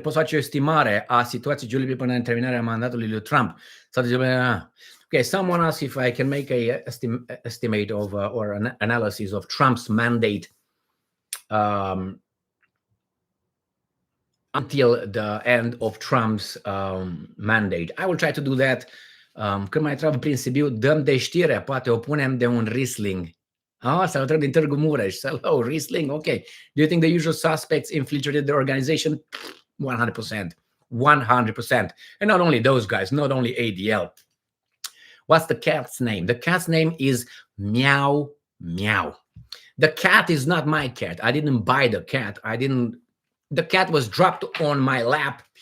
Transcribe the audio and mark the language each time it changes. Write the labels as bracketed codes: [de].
[ro] Poți face o estimare a situației Giuliei până în terminarea mandatului lui Trump? [en] Okay, someone asked if I can make a estimate of or an analysis of Trump's mandate until the end of Trump's mandate. I will try to do that. [ro] Când mai intrăm prin Sibiu, dăm de știre, poate o punem de un Riesling. Salutări din Târgu Mureș. [en] Hello, Riesling. Okay. Do you think the usual suspects infiltrated the organization? 100%. 100%. And not only those guys, not only ADL. What's the cat's name? The cat's name is Meow Meow. The cat is not my cat. I didn't buy the cat. The cat was dropped on my lap.